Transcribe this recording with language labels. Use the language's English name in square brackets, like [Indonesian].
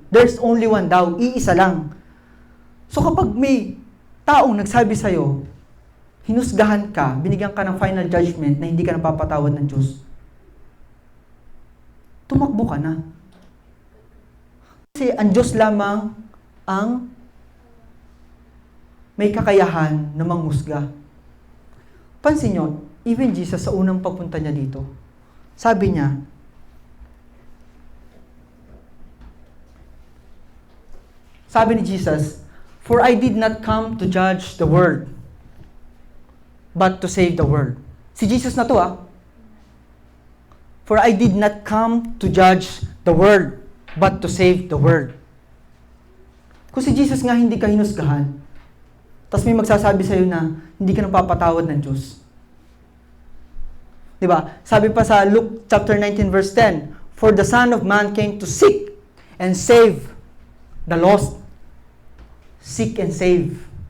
[English] There's only one [Filipino] daw, iisa lang. So kapag may taong nagsabi sa'yo, hinusgahan ka, binigyan ka ng final judgment na hindi ka napapatawad ng Diyos, tumakbo ka na. Kasi ang Diyos lamang ang may kakayahan na manghusga. Pansin nyo, [English] even Jesus [Filipino] sa unang pagpunta niya dito, Sabi niya, sabi ni Jesus, [English] "For I did not come to judge the world, but to save the world." [Filipino] Si Jesus na to [English] "For I did not come to judge the world, but to save the world." [Filipino] Kung si Jesus nga hindi ka hinusgahan, tapos may magsasabi sa'yo na hindi ka napapatawad ng Diyos. Diba? Sabi pa sa [English] Luke chapter 19 verse 10, "For the Son of Man came to seek and save the lost." Seek and save.